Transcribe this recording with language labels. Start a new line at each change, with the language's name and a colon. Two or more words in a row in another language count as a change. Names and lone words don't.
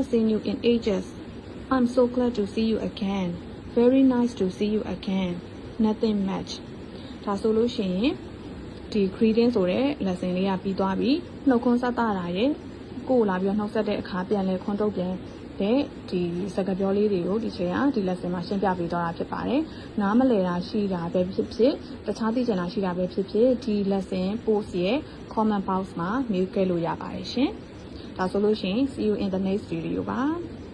English: seen you in ages I'm so glad to see you again very nice to see you again nothing match
Burmese: ဒါဆိုလို့ရှိရင် ဒီ greeting ဆိုတဲ့ lesson လေးကပြီးသွားပြီနှုတ်ခွန်းဆက်တာရဲ့ကိုယ်လာပြီးတော့နှုတ်ဆက်တဲ့အခါပြန်လဲခွန်းတုပ်ပြန်တဲ့ဒီစကားပြောလေးတွေကိုဒီချိန်ကဒီ lesson မှာရှင်းပြပေးသွားတာဖြစ်ပါတယ်နားမလည်တာရှိတာပဲဖြစ်ဖြစ်တခြားသိချင်တာရှိတာပဲဖြစ်ဖြစ်ဒီ
English: lesson post
Burmese: ရဲ့
English: comment box
Burmese: မှာမေးခဲ့လို့ရပါတယ်ရှင်ဒါဆိုလို့ရှိရင်
English: see you in the next video
Burmese: ပါ